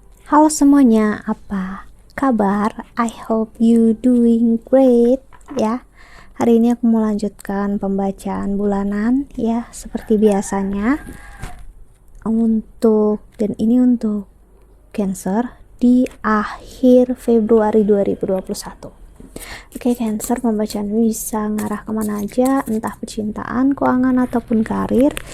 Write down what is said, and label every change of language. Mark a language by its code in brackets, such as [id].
[id] Halo semuanya, apa kabar? [en] I hope you doing great ya. [id] Hari ini aku mau lanjutkan pembacaan bulanan ya, seperti biasanya. Dan ini untuk Cancer di akhir Februari 2021. Oke, Cancer, pembacaan bisa ngarah kemana aja, entah percintaan, keuangan, ataupun karir.